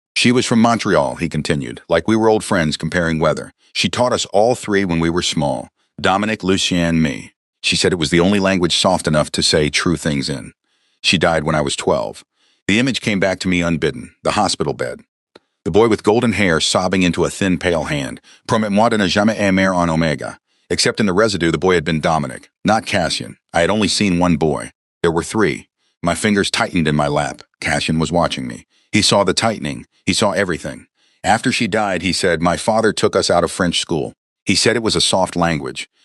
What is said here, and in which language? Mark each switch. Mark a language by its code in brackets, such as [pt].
[en] She was from Montreal, he continued, like we were old friends comparing weather. She taught us all 3 when we were small. Dominic, Lucien, me. She said it was the only language soft enough to say true things in. She died when I was 12. The image came back to me unbidden, the hospital bed. The boy with golden hair sobbing into a thin, pale hand. [fr] Promets-moi de ne jamais aimer en Omega. [en] Except in the residue, the boy had been Dominic, not Cassian. I had only seen one boy. There were 3. My fingers tightened in my lap. Cassian was watching me. He saw the tightening. He saw everything. After she died, he said, my father took us out of French school. He said it was a soft language.